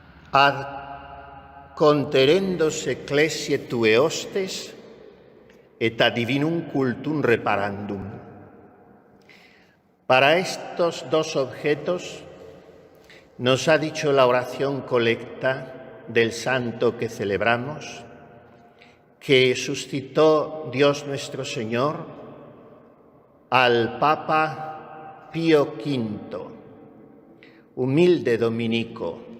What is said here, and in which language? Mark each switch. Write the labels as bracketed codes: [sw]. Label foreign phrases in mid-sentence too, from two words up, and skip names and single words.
[la] ad conterendos ecclesiae tue hostes et ad divinum cultum reparandum. [es] Para estos dos objetos nos ha dicho la oración colecta del santo que celebramos, que suscitó Dios nuestro Señor al Papa Pío V, humilde dominico,